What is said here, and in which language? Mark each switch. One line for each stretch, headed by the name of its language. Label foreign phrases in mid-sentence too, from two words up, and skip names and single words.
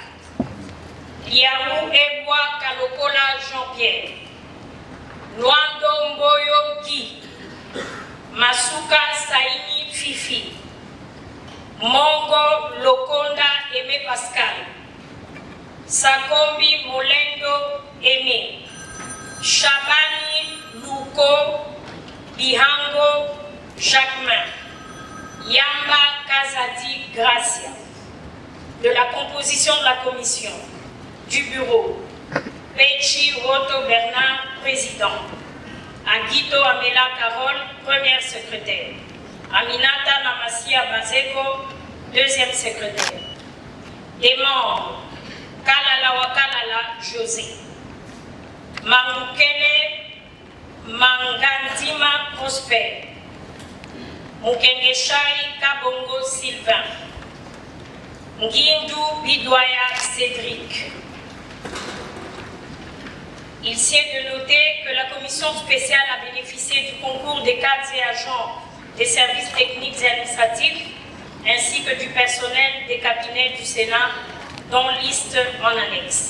French: Liaou Eboa Kalokola Jean-Pierre, Luando Mboyo Guy, Masuka Saini Fifi, Mongo Lokonda Aimé Pascal, Sakombi Molendo Aimé, Chabani Luko Bihango Jacquemin, Yamba Kazadi Gracia. De la composition de la commission, du bureau, Pechi Roto Bernard, président, Aguito Amela Carole, première secrétaire, Aminata Namasia Bazeko, deuxième secrétaire. Des membres, Kalala Wakalala José, Mamukele Mangandima Prosper, Mukengeshai Kabongo Sylvain, Nguindu Bidwaya Cédric. Il sied de noter que la commission spéciale a bénéficié du concours des cadres et agents des services techniques et administratifs, ainsi que du personnel des cabinets du Sénat, dont liste en annexe.